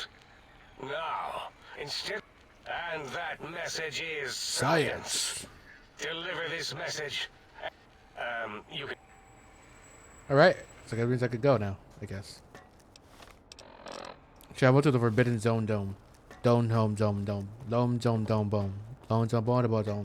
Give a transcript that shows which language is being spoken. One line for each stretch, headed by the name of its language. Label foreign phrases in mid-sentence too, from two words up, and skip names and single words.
English: Now, instead... And that message is... Science. Deliver this message. You can... Alright, so that means I could go now, I guess. Travel to the Forbidden Zone dome. Dome, home, dome, dome. Dome, dome, dome, boom. Dome, dome, dome, dome, dome.